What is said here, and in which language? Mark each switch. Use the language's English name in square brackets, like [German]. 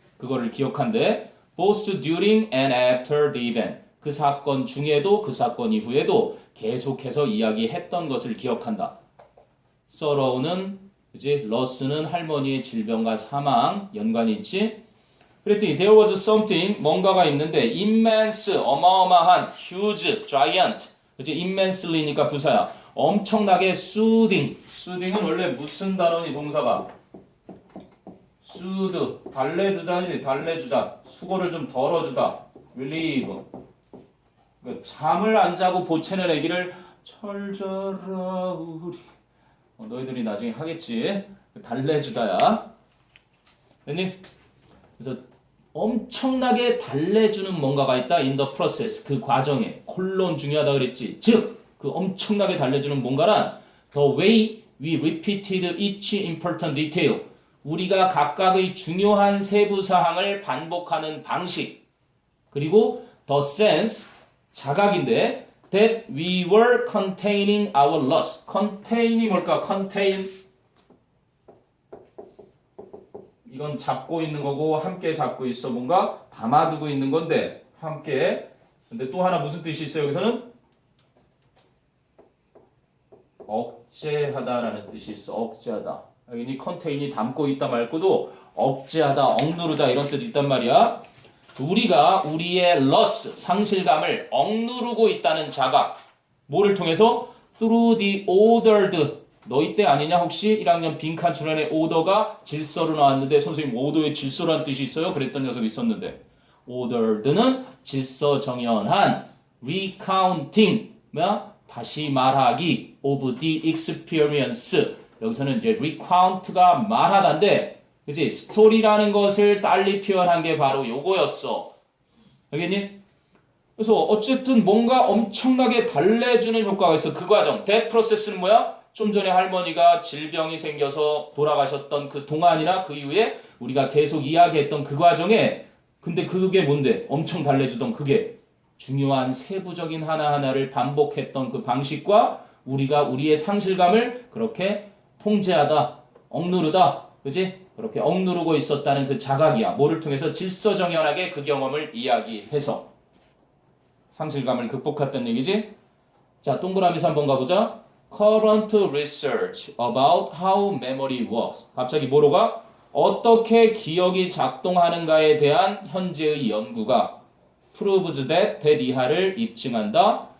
[Korean] 그거를 기억한대 [English] both during and after the event [Korean] 그 사건 중에도 그 사건 이후에도 계속해서 이야기했던 것을 기억한다. sorrow는 그지? loss는 할머니의 질병과 사망 연관이 있지. 그랬더니 [English] there was something [Korean] 뭔가가 있는데 [English] immense [Korean] 어마어마한 [English] huge giant [Korean] 그지? immensely니까 부사야. 엄청나게 soothing soothing은 원래 무슨 단어니 동사가 soothe 달래주자지 달래주다 수고를 좀 덜어주다 relieve 그러니까 잠을 안 자고 보채는 애기를 잘 자라 우리. 너희들이 나중에 하겠지. 달래주다야. 됐니? 그래서 엄청나게 달래주는 뭔가가 있다. [English] in the process. [Korean] 그 과정에. 콜론 중요하다 그랬지. 즉, 그 엄청나게 달래주는 뭔가란 [English] the way we repeated each important detail. [Korean] 우리가 각각의 중요한 세부 사항을 반복하는 방식. 그리고 [English] the sense, [Korean] 자각인데 [English] that we were containing our loss. [Korean] contain이 뭘까? contain. 이건 잡고 있는 거고 함께 잡고 있어. 뭔가 담아두고 있는 건데 함께. 근데 또 하나 무슨 뜻이 있어요? 여기서는 억제하다라는 뜻이 있어. 억제하다. 여기 contain이 담고 있다 말고도 억제하다, 억누르다 이런 뜻이 있단 말이야. 우리가 우리의 loss, 상실감을 억누르고 있다는 자각. 뭐를 통해서? [English] through the ordered. [Korean] 너희 때 아니냐 혹시 1학년 빈칸 출연의 order가 질서로 나왔는데 선생님 order의 질서란 뜻이 있어요? 그랬던 녀석이 있었는데 ordered는 질서 정연한 recounting, 뭐야? 다시 말하기 [English] of the experience. [Korean] 여기서는 이제 recount가 말하다인데 그치? 스토리라는 것을 딸리 표현한 게 바로 요거였어. 알겠니? 그래서 어쨌든 뭔가 엄청나게 달래주는 효과가 있어. 그 과정. that process는 뭐야? 좀 전에 할머니가 질병이 생겨서 돌아가셨던 그 동안이나 그 이후에 우리가 계속 이야기했던 그 과정에 근데 그게 뭔데? 엄청 달래주던 그게 중요한 세부적인 하나하나를 반복했던 그 방식과 우리가 우리의 상실감을 그렇게 통제하다, 억누르다, 그지? 그렇게 억누르고 있었다는 그 자각이야. 뭐를 통해서 질서정연하게 그 경험을 이야기해서 상실감을 극복했다는 얘기지? 자, 동그라미에서 한번 가보자. [English] Current research about how memory works. [Korean] 갑자기 뭐로 가? 어떻게 기억이 작동하는가에 대한 현재의 연구가 [English] proves that [Korean] 이하를 입증한다.